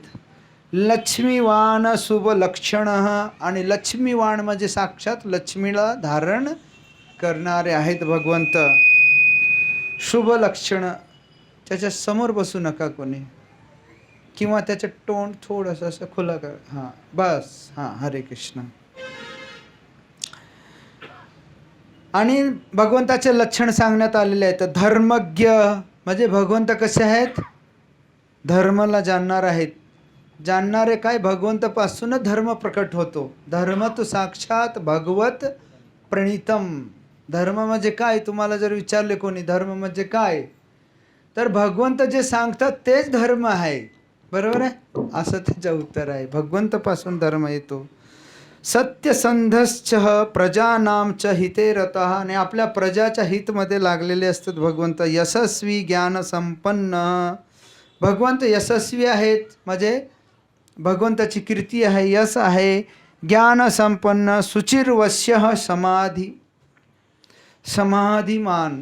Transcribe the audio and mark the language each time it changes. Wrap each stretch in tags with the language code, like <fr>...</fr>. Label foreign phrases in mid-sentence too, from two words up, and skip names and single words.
<sa>लक्ष्मीवान शुभ लक्षण,</sa> <mr>आणि लक्ष्मीवान म्हणजे साक्षात लक्ष्मीला धारण करणारे आहेत भगवंत.</mr> <sa>शुभ लक्षण,</sa> <mr>त्याच्या समोर बसू नका कोणी, किंवा त्याचं तोंड थोडंसं असं खुलं कर. हां बस, हां, हरे कृष्ण. आणि भगवंताचे लक्षण सांगण्यात आलेले आहेत. धर्मज्ञ म्हणजे भगवंत कसे आहेत, धर्माला जाणणार आहेत. जाणणारे काय, भगवंतापासूनच धर्म प्रकट होतो.</mr> <sa>धर्म तो साक्षात भगवत प्रणीतम.</sa> <mr>धर्म म्हणजे काय, तुम्हाला जर विचारले कोणी धर्म म्हणजे काय, तर भगवंत जे सांगतात तेच धर्म आहे. बरोबर आहे, असं त्याचं उत्तर आहे. भगवंतापासून धर्म येतो.</mr> <sa>सत्यसंधश्च प्रजानाम च हिते रतः,</sa> <mr>आणि आपल्या प्रजाच्या हितमध्ये लागलेले असतात भगवंत.</mr> <sa>यशस्वी ज्ञान संपन्न,</sa> <mr>भगवंत यशस्वी आहेत म्हणजे भगवंताची कीर्ती आहे, यश आहे.</mr> <sa>ज्ञान संपन्न, शुचिर्वश्य समाधी, समाधिमान.</sa>